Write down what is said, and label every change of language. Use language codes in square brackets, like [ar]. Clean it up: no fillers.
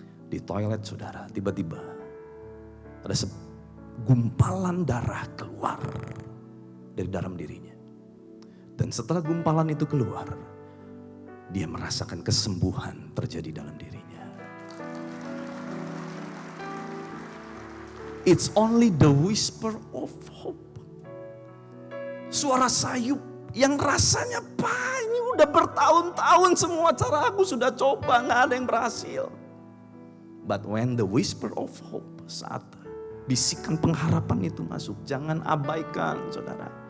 [id] Di toilet saudara tiba-tiba ada gumpalan darah keluar dari dalam dirinya. Dan setelah gumpalan itu keluar, dia merasakan kesembuhan terjadi dalam dirinya. [en] It's only the whisper of hope. [id] Suara sayup yang rasanya, Pak ini udah bertahun-tahun semua cara aku sudah coba, gak ada yang berhasil. [en] But when the whisper of hope, [id] saat bisikan pengharapan itu masuk, jangan abaikan saudara.